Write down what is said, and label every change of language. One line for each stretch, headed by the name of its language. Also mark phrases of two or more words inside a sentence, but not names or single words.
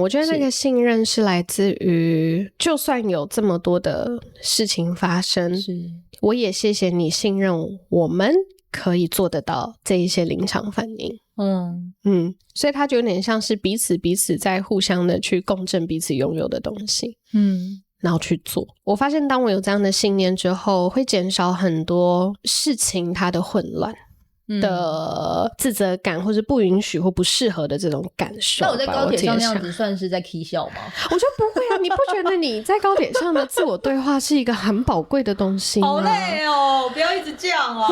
Chinese: 我覺得那個信任是來自於，就算有這麼多的事情發生，我也謝謝你信任我們可以做得到這一些臨場反應。所以它就有點像是彼此在互相的去共振彼此擁有的東西，然後去做。我發現當我有這樣的信念之後，會減少很多事情它的混亂的自責感，或是不允許或不適合的這種感受。那我在高鐵上那樣子算是在 k 笑嗎？我覺得不會啊，你不覺得你在高鐵上的自我對話是一個很寶貴的東西嗎？好累哦，不要一直這樣哦。